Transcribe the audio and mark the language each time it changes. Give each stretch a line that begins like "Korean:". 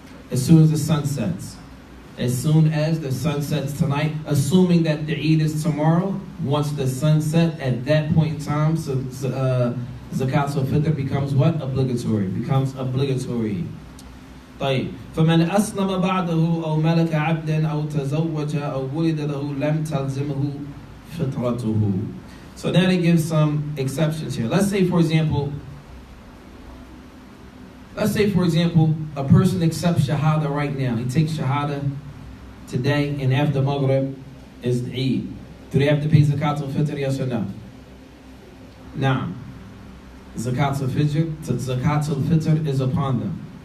English: As soon as the sun sets. As soon as the sun sets tonight, assuming that the Eid is tomorrow, once the sun set, at that point in time, so Zakat al-Fitr becomes what? Obligatory. Becomes obligatory.
Arabic: طيب فمن أسلم بعده أو ملك عبدا أو تزوج أو ولد له لم تلزمه فطرته.
English: So now they give some exceptions here. Let's say for example, a person accepts Shahada right now. He takes Shahada today, and after Maghrib is the Eid. Do they have to pay Zakat al-Fitr, yes or no? Now, Zakat al-Fitr is upon them.